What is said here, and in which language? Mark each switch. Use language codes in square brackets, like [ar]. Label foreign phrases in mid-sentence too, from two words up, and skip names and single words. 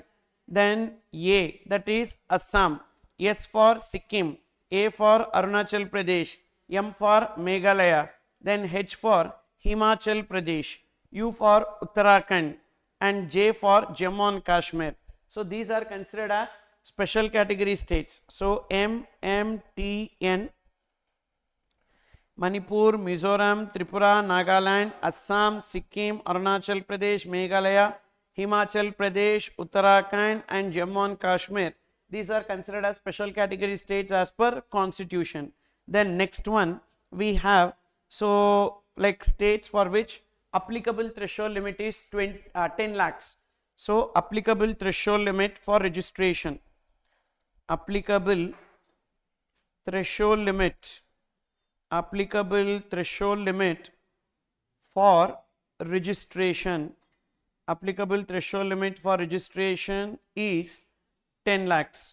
[en] Then A, that is Assam. S for Sikkim. A for Arunachal Pradesh. M for Meghalaya. then H for Himachal Pradesh, U for Uttarakhand, and J for Jammu and Kashmir. So these are considered as special category states. So MMTN, Manipur, Mizoram, Tripura, Nagaland, Assam, Sikkim, Arunachal Pradesh, Meghalaya, Himachal Pradesh, Uttarakhand, and Jammu and Kashmir. These are considered as special category states as per constitution. Then next one we have, so like states for which applicable threshold limit is 10 lakhs. So applicable threshold limit for registration, applicable threshold limit for registration, applicable threshold limit for registration is 10 lakhs.